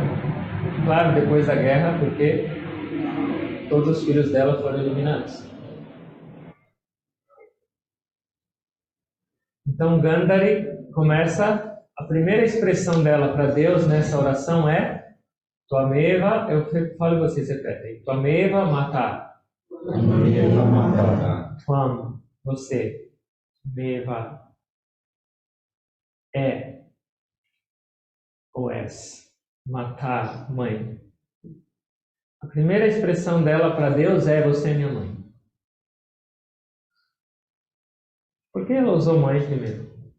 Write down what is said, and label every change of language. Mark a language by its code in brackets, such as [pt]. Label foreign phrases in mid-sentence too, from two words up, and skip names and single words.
[pt] Claro, depois da guerra, porque todos os filhos dela foram eliminados. Então Gandhari começa, a primeira expressão dela para Deus nessa oração é Tvameva, eu falo e vocês repetem, [sa] Tvameva mata. Tvameva mata. [pt] Tvam, você. Meva, é ou és. Matar, mãe. A primeira expressão dela para Deus é você é minha mãe. Por que ela usou mãe primeiro?